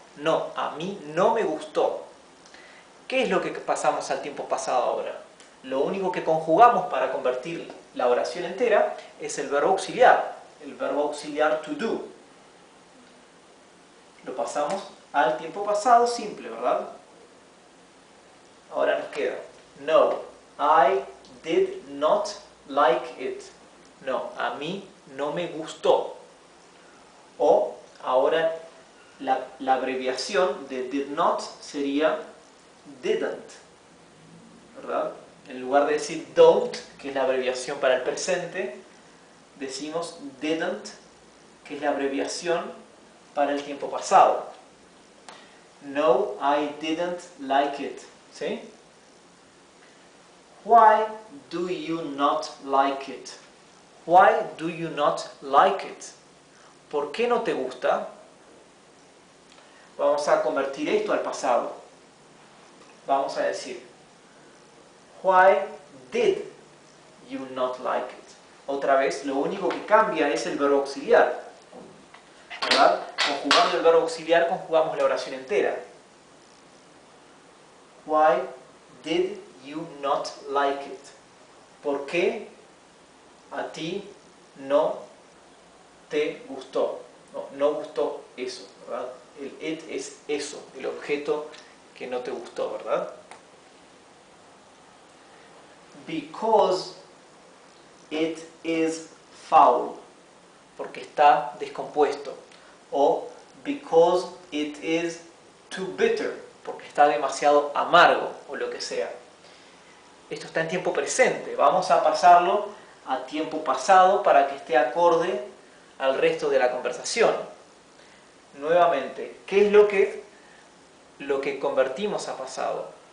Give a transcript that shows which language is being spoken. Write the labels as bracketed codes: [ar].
[es] No, a mí no me gustó. ¿Qué es lo que pasamos al tiempo pasado ahora? Lo único que conjugamos para convertir la oración entera es el verbo auxiliar to do. Lo pasamos al tiempo pasado simple, ¿verdad? Ahora nos queda, no, [en] I did not like it. [es] No, a mí no me gustó. O ahora la abreviación de did not sería didn't, ¿verdad? En lugar de decir don't, que es la abreviación para el presente, decimos didn't, que es la abreviación para el tiempo pasado. [en] No, I didn't like it. ¿Sí? Why do you not like it? Why do you not like it? [es] ¿Por qué no te gusta? Vamos a convertir esto al pasado. Vamos a decir, [en] why did you not like it? [es] Otra vez, lo único que cambia es el verbo auxiliar, ¿verdad? Conjugando el verbo auxiliar, conjugamos la oración entera. [en] Why did you not like it? [es] ¿Por qué a ti no te gustó? No gustó eso, ¿verdad? El it es eso, el objeto que no te gustó, ¿verdad? [en] Because it is foul. [es] Porque está descompuesto. [en] O because it is too bitter. [es] Porque está demasiado amargo o lo que sea. Esto está en tiempo presente. Vamos a pasarlo a tiempo pasado para que esté acorde al resto de la conversación. Nuevamente, ¿qué es lo que convertimos a pasado?